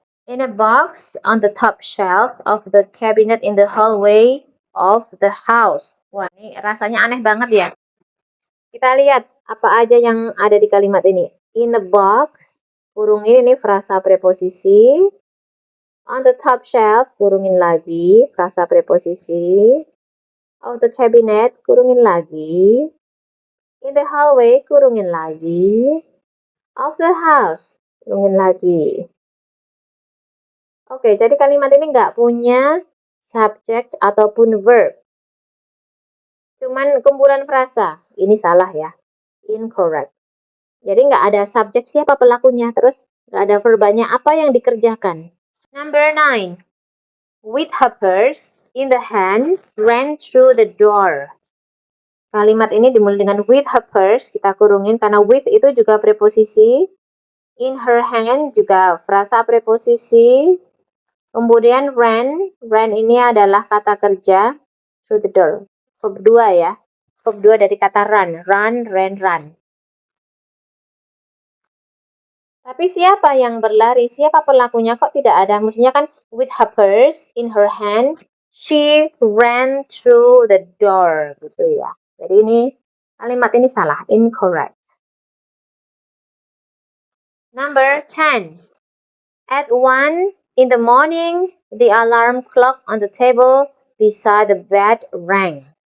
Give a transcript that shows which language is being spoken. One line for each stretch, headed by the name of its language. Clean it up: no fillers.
English: In a box on the top shelf of the cabinet in the hallway of the house.
Indonesian: Wah, ini rasanya aneh banget ya. Kita lihat apa aja yang ada di kalimat ini.
English: In a box,
Indonesian: kurungin ini frasa preposisi.
English: On the top shelf,
Indonesian: kurungin lagi frasa preposisi.
English: Of the cabinet,
Indonesian: kurungin lagi.
English: In the hallway,
Indonesian: kurungin lagi.
English: Of the house,
Indonesian: kurungin lagi. Oke, jadi kalimat ini nggak punya subject ataupun verb. Cuman kumpulan frasa. Ini salah ya.
English: Incorrect.
Indonesian: Jadi nggak ada subjek siapa pelakunya. Terus nggak ada verbanya apa yang dikerjakan.
English: Number 9. With her purse in the hand, ran through the door.
Indonesian: Kalimat ini dimulai dengan
English: with her purse.
Indonesian: Kita kurungin karena with itu juga preposisi.
English: In her hand
Indonesian: juga frasa preposisi. Kemudian ran ini adalah kata kerja
English: through the door.
Indonesian: Verb 2 ya. Verb 2 dari kata run.
English: Run, ran, run.
Indonesian: Tapi siapa yang berlari? Siapa pelakunya? Kok tidak ada? Mestinya kan
English: with her purse in her hand, she ran through the door.
Indonesian: Gitu ya. Jadi ini kalimat ini salah.
English: Incorrect. Number 10. At 1 in the morning, the alarm clock on the table beside the bed rang.